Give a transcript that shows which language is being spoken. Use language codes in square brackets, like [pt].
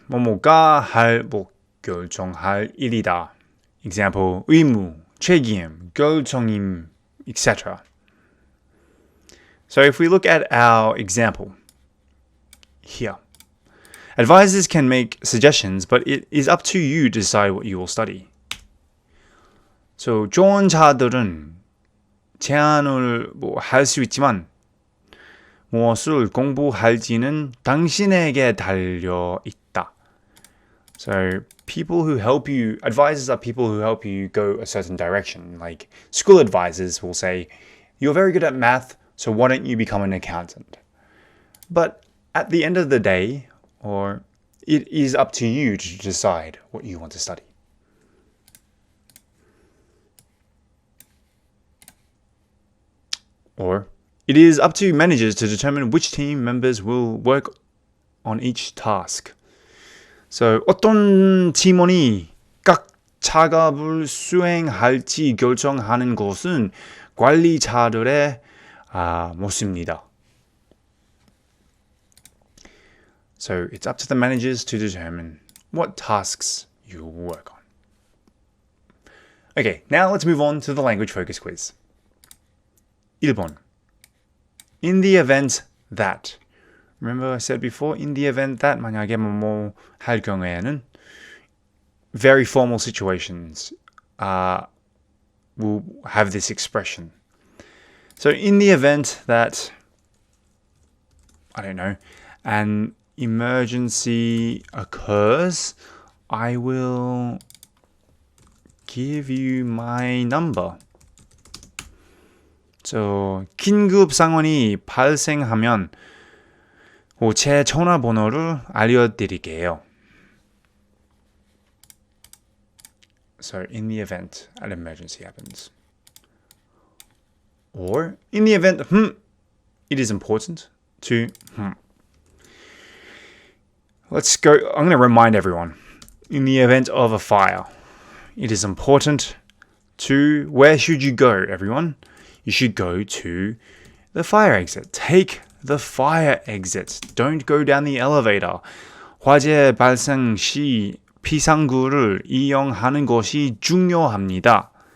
[ko] 뭐뭐가 할, 결정할 일이다. Example, 의무, 책임, 결정임, etc. [en] So if we look at our example here, advisors can make suggestions, but it is up to you to decide what you will study. [ko] So 좋은 자들은 제안을 할 수 있지만 무엇을 공부할지는 당신에게 달려 있다. [en] So people who help you, advisors are people who help you go a certain direction. Like school advisors will say, you're very good at math, so why don't you become an accountant? But at the end of the day, or it is up to you to decide what you want to study. Or it is up to managers to determine which team members will work on each task. [ko] So 어떤 팀원이 각 작업을 수행할지 결정하는 것은 관리자들의 몫입니다. [en] So it's up to the managers to determine what tasks you will work on. Okay, now let's move on to the language focus quiz. 1번. In the event that. Remember I said before, in the event that [ko] 만약에 뭐뭐 할 경우에는 [en] very formal situations will have this expression. So in the event that, I don't know, an emergency occurs, I will give you my number. [ko] So 긴급 상황이 발생하면 제 전화번호를 알려드릴게요. [en] So in the event an emergency happens. Or in the event it is important to Let's go. I'm going to remind everyone. In the event of a fire, it is important to, where should you go, everyone? You should go to the fire exit. Take the fire exit. Don't go down the elevator. [ko] 화재 발생 시 비상구를 이용하는 것이 중요합니다.